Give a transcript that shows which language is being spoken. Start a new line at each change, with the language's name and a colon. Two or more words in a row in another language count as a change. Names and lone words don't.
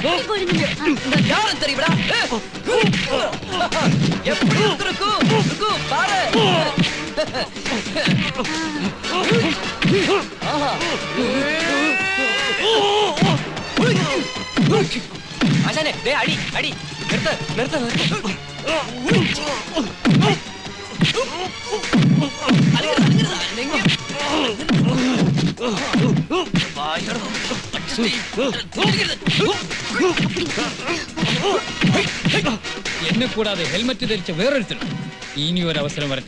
Tamil: யாரு தெரியுமா? எப்படி இருக்கு? இருக்கு பாரு. ஆஹா, அண்ணே, டேய், அடி அடி, நிறுத்து நிறுத்து.
Malayalam: എന്നെ കൂടാതെ ഹെൽമെറ്റ് ധരിച്ച വേറൊരുത്തരും ഇനി ഒരു അവസരം വരട്ടെ.